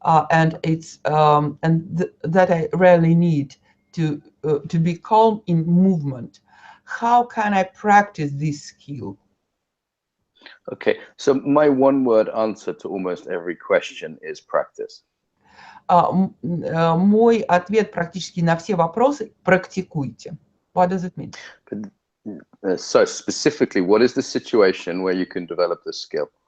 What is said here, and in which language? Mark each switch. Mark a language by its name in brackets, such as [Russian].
[English] And it's that I really need to be calm in movement. How can I practice this skill? Okay, so my one-word answer to almost every question is practice. [Russian] Мой ответ практически на все вопросы – практикуйте. [English] What does it mean? So specifically, what is the situation where you can develop this skill?